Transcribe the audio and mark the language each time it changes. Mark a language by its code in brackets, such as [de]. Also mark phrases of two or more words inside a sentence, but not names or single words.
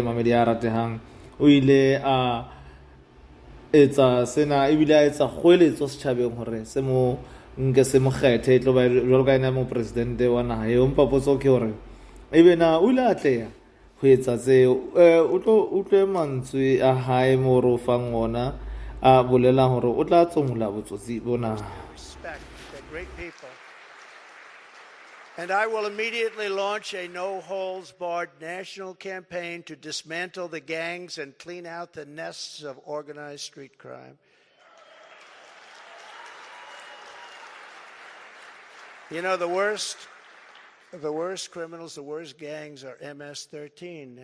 [st] mamedi ya ratehang o ile a etsa sena ebile a etsa kgoeletso setjhabeng hore se mo nke se mo kgethe e tlo ba jwalo ka ena mopresidente wa naha eo mpa potso ke hore ebe na o ile a tleya ho etsa tseo o tlo utlwe mantswe a hae mo ro fang ona a bolela hore o tla tsomula botsotsi bona. [en] Respect the great people. And I will immediately launch a no-holds-barred national campaign to dismantle the gangs and clean out the nests of organized street crime. You know, the worst criminals, the worst gangs are MS-13.